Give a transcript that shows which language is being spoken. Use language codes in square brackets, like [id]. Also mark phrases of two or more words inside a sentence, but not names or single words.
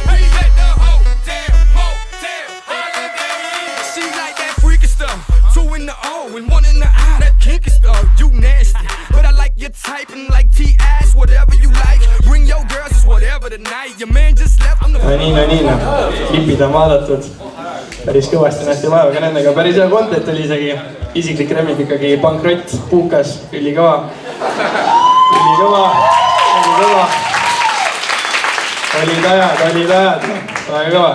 [en] We at the hotel, motel, holiday inn. She like that freaky stuff. 2 in the O and 1 in the I. That kinky stuff, you nasty. But I like your type and like T-ass, whatever you like. Bring your girls, it's whatever tonight. Your man just left, I'm the [et] no klipid on vaadatud päris kõvasti, nähti vaevaga nendega, päris hea content oli isegi, isiklik remik ikkagi, Pankrott, Puukas, ülikõva, olid ajad, väga kõva.